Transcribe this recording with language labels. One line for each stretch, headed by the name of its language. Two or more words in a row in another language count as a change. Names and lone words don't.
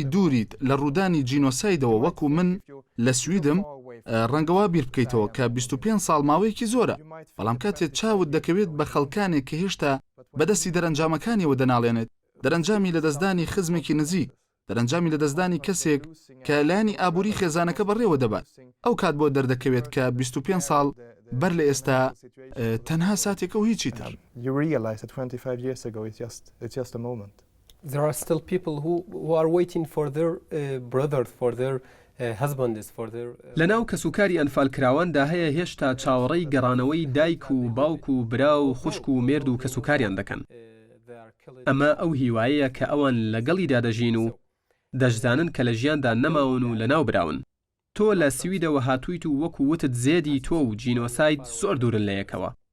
Central Kurdish: دووریت لە ڕوودانی جینۆسایدەوە وەکو من لە سویدم ڕەنگەوا بیر بکەیتەوە کە 25 ساڵ ماوەیەکی زۆرە بەڵام کاتێک چاوت دەکەوێت بە خەڵکانێک کە هێشتا بەدەستی دەرەنجامەکانیەوە دەناڵێنێت دەرەنجامی لە دەستدانی خزمێکی نزیک دەرەنجامی لە دەستدانی کەسێک کە لایانی ئابووری خێزانەکە بەڕێوە دەبات ئەو کات بۆ دەردەکەوێت کە 25 ساڵ بەر لە ئێستا تەنها ساتێکە و هیچی تر
English: There are still people who are waiting for their brothers, for their husbands, for their
Central Kurdish: لەناو کەسوکاری ئەنفالکراواندا هەیە هێشتا چاوەڕێی گەڕانەوەی دایک و باوک و برا و خوشک و مێرد و کەسوکاریان دەکەن ئەمە ئەو هیوایەیە کە ئەوان لەگەڵیدا دەژین و دەشزانن کە لە ژیاندا نەماون و لەناو براون تۆ لە سویدەوە هاتوویت و وەکو وتت زێدی تۆ و جینۆساید زۆر دوورن لە یەکەوە